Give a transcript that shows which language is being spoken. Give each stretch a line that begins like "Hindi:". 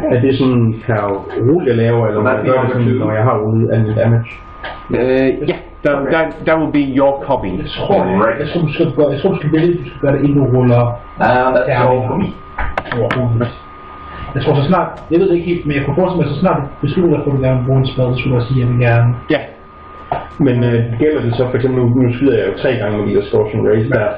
Danish: Er det sådan per rulle jeg laver, eller hvad gør det sådan, når jeg har rullet anden damage?
English: Yeah, that will be your copy.
Danish: Jeg tror, du skal gøre det, inden du ruller.
English: That's all for me.
Danish: Jeg tror så snart, jeg ved det ikke helt, men jeg kunne forestille mig, så snart du beslutter dig for, at du gerne vil bruge en spil, så skulle du også sige, at jeg vil gerne. Ja. Men gælder det så for eksempel, nu skyder jeg jo 3 gange med de der Scorching Rays der.